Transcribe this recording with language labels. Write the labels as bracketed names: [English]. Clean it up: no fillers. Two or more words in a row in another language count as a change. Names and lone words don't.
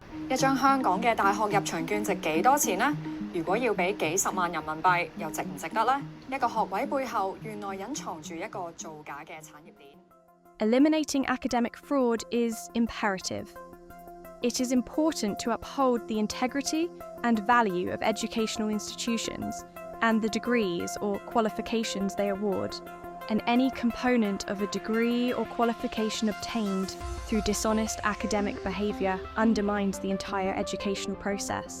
[Cantonese] 一張香港嘅大學入場券值幾多錢呢？如果要俾幾十萬人民幣，又值唔值得呢？一個學位背後原來隱藏住一個造假嘅產業鏈。 [English] Eliminating academic fraud is imperative. It is important to uphold the integrity and value of educational institutions and the degrees or qualifications they award, and any component of a degree or qualification obtained through dishonest academic behaviour undermines the entire educational process.